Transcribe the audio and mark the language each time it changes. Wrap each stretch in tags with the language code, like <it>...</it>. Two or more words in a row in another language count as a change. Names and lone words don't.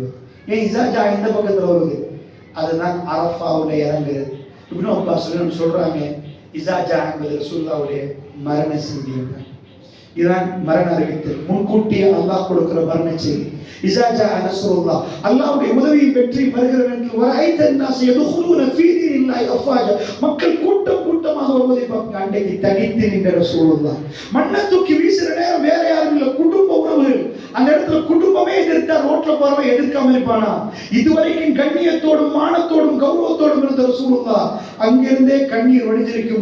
<ta>ஏன் இஸாஜா இந்த பக்கத்துல வருது? அதுதான் அரஃபாவுல இறங்குறது. இப்னு அப்பாஸ் சொல்றாங்க, இஸாஜா என்பது ரசூலுல்லாஹ்வுடைய மரண செய்தி. இதுதான் மரண அறிவித்தல், முன்கூட்டியே அல்லாஹ் கொடுக்கிற மரண செய்தி.</ta> <ar>إذا جاء نصر الله,</ar> <ta>அல்லாஹ்வுடைய உதவியும் வெற்றி வருகிறது என்று வரைத்த</ta> <ar>الناس يدخلون في دين الله افواجا,</ar> <ta>மக்கள் கூட்டம் கூட்டமாக வருவதை பார்க்க அன்றைக்கு தனித்து நின்ற ரசூலுல்லாஹ். மண்ணை தூக்கி வீசுற நேரம் வேற யாரும் இல்லை, குடும்ப உறவுகள். அந்த இடத்துல குடும்பமே எதிர்த்தா ரோட்ல போறவன் எதிர்க்காம இருப்பானா? இதுவரைக்கும் கண்ணியத்தோடும் மானத்தோடும் கௌரவத்தோடும் இருந்த ரசூலுல்லாஹ் அங்கிருந்தே கண்ணீர் வடிஞ்சிருக்கும்.</ta>